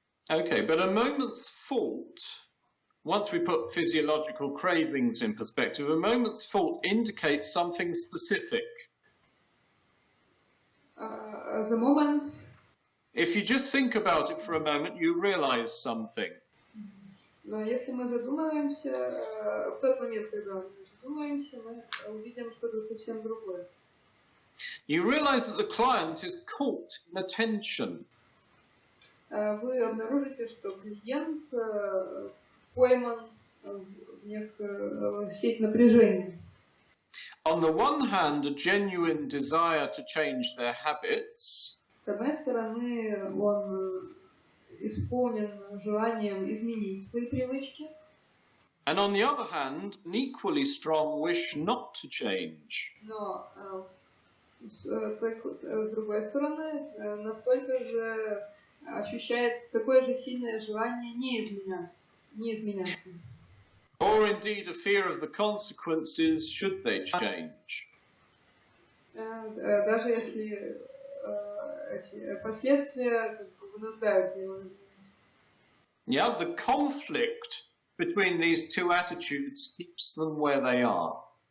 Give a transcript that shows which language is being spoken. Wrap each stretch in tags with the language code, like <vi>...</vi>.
<en>Okay, but a moment's fault, once we put physiological cravings in perspective, a moment's fault indicates something specific. The moment... If you just think about it for a moment, you realize something.</en> <ru>Но если мы задумаемся, в тот момент, когда мы задумаемся, мы увидим что-то совсем другое.</ru> <en>You realize that the client is caught in attention.</en> <ru>Вы обнаружите, что клиент пойман в некую сеть напряжения.</ru> <en>On the one hand, a genuine desire to change their habits.</en> <ru>С одной стороны, он исполнен желанием изменить свои привычки.</ru> <en>And on the other hand, an equally strong wish not to change.</en> <ru>Но с другой стороны, настолько же ощущает такое же сильное желание не изменяться. не изменяться.</ru> <en>Or indeed a fear of the consequences should they change.</en> <ru>Даже если эти последствия вынуждают его измениться.</ru> <en>Yeah, the conflict between these two attitudes keeps them where they are.</en>